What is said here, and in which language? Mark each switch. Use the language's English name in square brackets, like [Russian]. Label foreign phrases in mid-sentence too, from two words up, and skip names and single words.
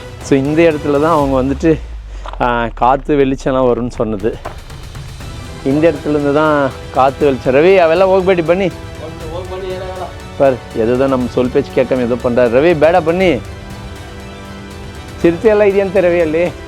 [Tamil] ஸோ இந்த இடத்துல தான் அவங்க வந்துட்டு காற்று வெளிச்சம்லாம் வரும்னு சொன்னது. இந்த இடத்துலேருந்து தான் காற்று வெளிச்சம். ரவி அவெல்லாம் [Kannada] ಹೋಗ್ಬೇಡಿ ಬನ್ನಿ [Tamil] பார், எதுதான் நம்ம சொல் பேச்சு கேட்காம ஏதோ பண்ணுறாரு. [Kannada] ரவி ಬೇಡ ಬನ್ನಿ, ಚಿರತೆ ಎಲ್ಲ ಇದೆಯಂತೆ ರವಿ ಅಲ್ಲಿ.